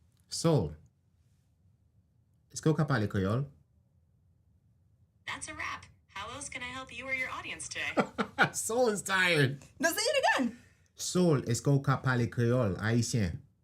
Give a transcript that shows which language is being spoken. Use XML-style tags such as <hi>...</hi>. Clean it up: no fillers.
<fr>Sol, est-ce qu'on peut parler créole?</fr> <en>That's a wrap. How else can I help you or your audience today? Sol is tired. No, say it again.</en> <fr>Sol, est-ce qu'on peut parler créole haïtien?</fr>